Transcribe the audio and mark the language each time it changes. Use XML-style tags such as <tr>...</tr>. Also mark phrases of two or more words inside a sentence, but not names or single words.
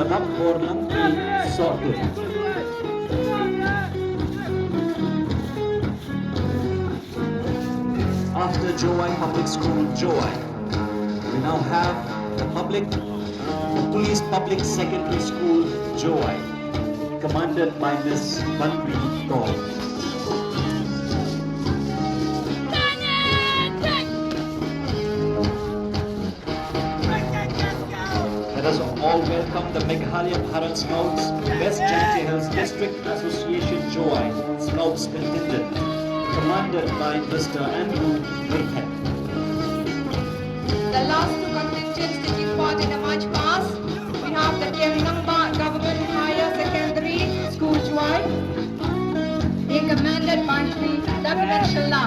<en>Rakhor Lampi Sordu. After JOWAI Public School JOWAI, we now have the Police Public Secondary School JOWAI, commanded by Ms. Bandri Gaur. Let us all welcome the Meghalaya Bharat Scouts West Jhansi Hills District Association JOWAI Scouts contingent, commanded by Mr. Andrew Mayhead. The last two contingents taking part in the march past, we have the Kiangnamba Government Higher Secondary School JOWAI, being commanded by Sri Dagman Shallam.</en>